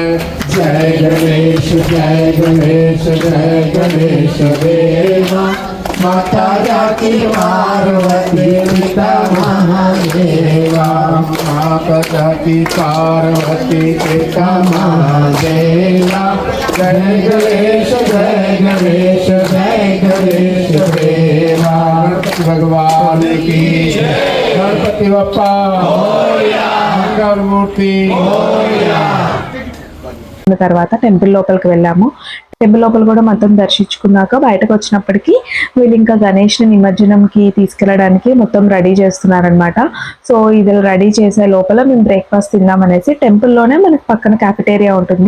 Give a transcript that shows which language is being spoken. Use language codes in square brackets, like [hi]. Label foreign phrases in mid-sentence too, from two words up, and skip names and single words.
[hi] जय गणेश जय गणेश जय गणेश देवा माता की पार्वती पिता महादेवा माता की पार्वती पिता महादेवा। जय गणेश जय गणेश जय गणेश देवा। भगवान की गणपति बप्पा मंगल मूर्ति। [te] తర్వాత టెంపుల్ లోపలికి వెళ్ళాము. టెంపుల్ లోపల కూడా మొత్తం దర్శించుకున్నాక బయటకు వచ్చినప్పటికీ వీళ్ళు ఇంకా గణేష్ ని నిమజ్జనంకి తీసుకెళ్ళడానికి మొత్తం రెడీ చేస్తున్నారనమాట. సో ఇది రెడీ చేసే లోపల మేము బ్రేక్ఫాస్ట్ తిందాం అనేసి టెంపుల్లోనే మనకి పక్కన క్యాఫెటేరియా ఉంటుంది.